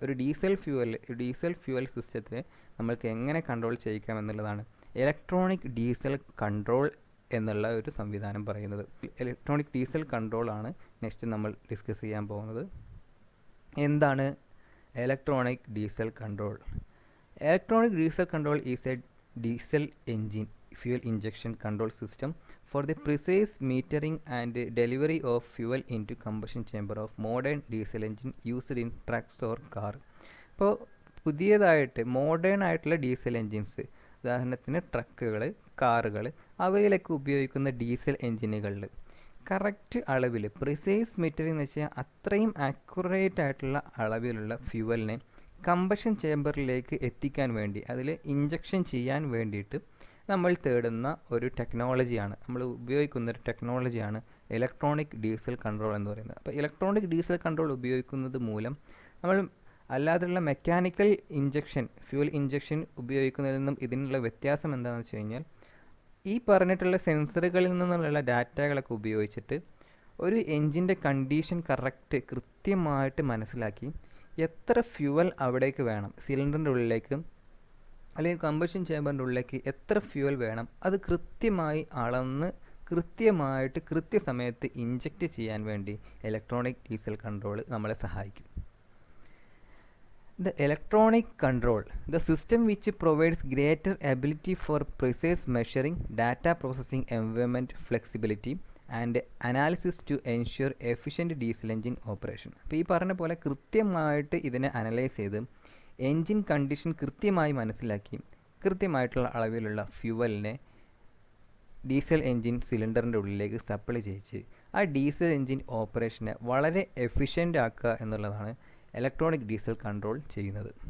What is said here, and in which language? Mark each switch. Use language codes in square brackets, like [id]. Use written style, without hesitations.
[ml] ഒരു diesel fuel സിസ്റ്റത്തെ നമ്മൾക്ക് എങ്ങനെ കൺട്രോൾ ചെയ്യിക്കാം എന്നുള്ളതാണ് ഇലക്ട്രോണിക് ഡീസൽ കൺട്രോൾ എന്നുള്ള ഒരു സംവിധാനം പറയുന്നത്. ഇലക്ട്രോണിക് ഡീസൽ കൺട്രോൾ ആണ് നെക്സ്റ്റ് നമ്മൾ ഡിസ്കസ് ചെയ്യാൻ പോകുന്നത്. എന്താണ് electronic diesel control? [en] Electronic diesel control is a diesel engine fuel injection control system for the precise metering and delivery of fuel into combustion chamber of modern diesel engine used in trucks or car. [ml] ഇപ്പോൾ പുതിയതായിട്ട് modern ആയിട്ടുള്ള diesel engines, ഉദാഹരണത്തിന് ട്രക്കുകൾ, കാറുകൾ, അവയിലൊക്കെ ഉപയോഗിക്കുന്ന diesel എൻജിനുകളിൽ correct അളവിൽ precise metering എന്ന് വെച്ചാൽ അത്രയും ആക്യുറേറ്റ് ആയിട്ടുള്ള അളവിലുള്ള ഫ്യൂവലിനെ കമ്പഷൻ ചേമ്പറിലേക്ക് എത്തിക്കാൻ വേണ്ടി, അതിൽ ഇഞ്ചക്ഷൻ ചെയ്യാൻ വേണ്ടിയിട്ട് നമ്മൾ തേടുന്ന ഒരു ടെക്നോളജിയാണ്, നമ്മൾ ഉപയോഗിക്കുന്ന ഒരു ടെക്നോളജിയാണ് ഇലക്ട്രോണിക് ഡീസൽ കൺട്രോൾ എന്ന് പറയുന്നത്. അപ്പോൾ ഇലക്ട്രോണിക് ഡീസൽ കൺട്രോൾ ഉപയോഗിക്കുന്നത് മൂലം നമ്മൾ അല്ലാതെയുള്ള മെക്കാനിക്കൽ ഇഞ്ചക്ഷൻ, ഫ്യൂൽ ഇഞ്ചക്ഷൻ ഉപയോഗിക്കുന്നതിൽ നിന്നും ഇതിനുള്ള വ്യത്യാസം എന്താണെന്ന് വെച്ച് കഴിഞ്ഞാൽ, ഈ പറഞ്ഞിട്ടുള്ള സെൻസറുകളിൽ നിന്നുള്ള ഡാറ്റകളൊക്കെ ഉപയോഗിച്ചിട്ട് ഒരു എൻജിൻ്റെ കണ്ടീഷൻ കൃത്യമായിട്ട് മനസ്സിലാക്കി എത്ര ഫ്യൂവൽ അവിടേക്ക് വേണം, സിലിണ്ടറിൻ്റെ ഉള്ളിലേക്ക് അല്ലെങ്കിൽ കമ്പഷൻ ചേമ്പറിൻ്റെ ഉള്ളിലേക്ക് എത്ര ഫ്യൂവൽ വേണം, അത് കൃത്യമായി അളന്ന് കൃത്യമായിട്ട് കൃത്യസമയത്ത് ഇഞ്ചക്റ്റ് ചെയ്യാൻ വേണ്ടി ഇലക്ട്രോണിക് ഡീസൽ കൺട്രോൾ നമ്മളെ സഹായിക്കും. [en] The electronic control, the system which provides greater ability for precise measuring, data processing, environment flexibility and analysis to ensure efficient diesel engine operation. [ml] അപ്പോൾ ഈ പറഞ്ഞ പോലെ കൃത്യമായിട്ട് ഇതിനെ അനലൈസ് ചെയ്ത് എൻജിൻ കണ്ടീഷൻ കൃത്യമായി മനസ്സിലാക്കി കൃത്യമായിട്ടുള്ള അളവിലുള്ള ഫ്യൂവലിനെ ഡീസൽ എൻജിൻ സിലിണ്ടറിൻ്റെ ഉള്ളിലേക്ക് സപ്ലൈ ചെയ്യിച്ച് ആ ഡീസൽ എൻജിൻ ഓപ്പറേഷനെ വളരെ എഫിഷ്യൻ്റ് ആക്കുക എന്നുള്ളതാണ് ഇലക്ട്രോണിക് ഡീസൽ കൺട്രോൾ ചെയ്യുന്നത്.